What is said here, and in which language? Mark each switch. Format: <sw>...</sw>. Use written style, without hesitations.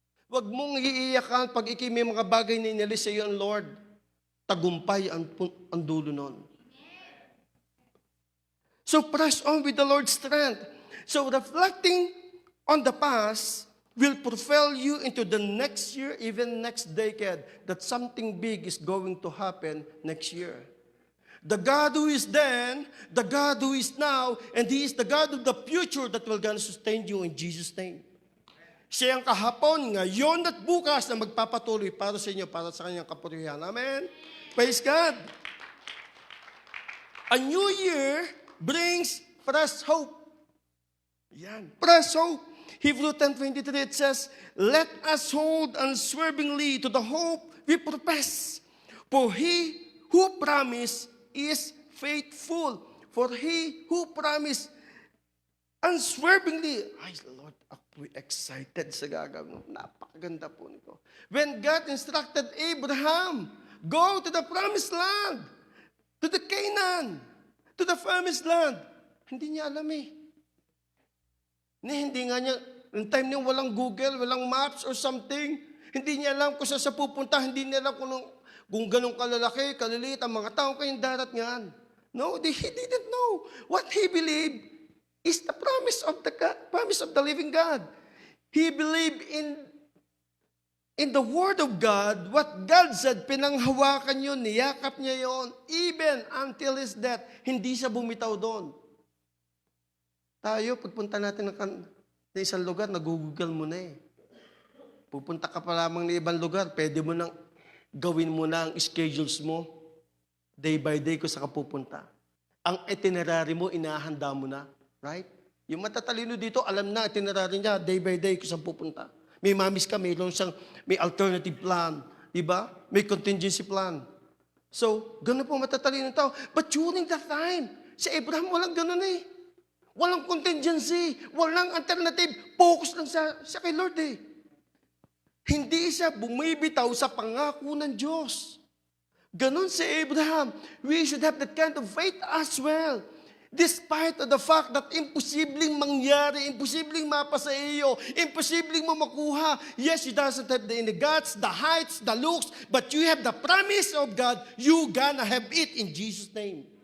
<tl>Huwag mong iiyakan pag may mga bagay na inalis sa iyo ang Lord. Tagumpay ang dulo nun.</tl> <en>So press on with the Lord's strength. So reflecting on the past will propel you into the next year, even next decade, that something big is going to happen next year. The God who is then, the God who is now, and He is the God of the future that will gonna sustain you in Jesus' name.</en> <tl>Siya ang kahapon, ngayon at bukas na magpapatuloy para sa inyo, para sa kanyang kapurihan.</tl> <en>Amen? Praise God! A new year brings fresh hope.</en> <tl>Yan.</tl> <en>Fresh hope. Hebrews 10:23, it says, let us hold unswervingly to the hope we profess. For He who promised is faithful. For He who promised unswervingly.</en> <tl>Ay, Lord, ako'y excited sa gagawin. Napakaganda po nito.</tl> <en>When God instructed Abraham, go to the promised land, to the Canaan, to the promised land.</en> <tl>Hindi niya alam eh. Hindi nga niya, yung time niya walang Google, walang maps</tl> <en>or something,</en> <tl>hindi niya alam kung saan sa pupunta, hindi niya alam kung ganun kalalaki, kaliliit, ang mga tao kayong darat niyan.</tl> <en>No, he didn't know. What he believed is the promise of the living God. He believed in the Word of God, what God said,</en> <tl>pinanghawakan yun, niyakap niya yun,</tl> <en>even until his death,</en> <tl>hindi siya bumitaw doon. Tayo, pagpunta natin Sa isang lugar, nag-google mo na eh. Pupunta ka pa lamang ng ibang lugar, pwede mo nang gawin mo na ang schedules mo.</tl> <en>Day by day</en> <tl>kung saan ka pupunta. Ang itinerary mo, inahanda mo na.</tl> <en>Right?</en> <tl>Yung matatalino dito, alam na itinerary niya,</tl> <en>day by day</en> <tl>kung saan pupunta. May mamis ka, may alternative plan. Diba? May contingency plan. So, ganun po matatalino tao.</tl> <en>But during that time,</en> <tl>si Abraham walang ganun eh. Walang contingency, walang alternative. Focus lang siya kay Lord eh. Hindi siya bumibitaw sa pangako ng Diyos. Ganon si Abraham.</tl> <en>We should have that kind of faith as well. Despite of the fact that</en> <tl>imposibleng mangyari, imposibleng mapasa iyo, imposibleng mo makuha.</tl> <en>Yes, you doesn't have the guts, the heights, the looks, but you have the promise of God, you gonna have it in Jesus' name.</en>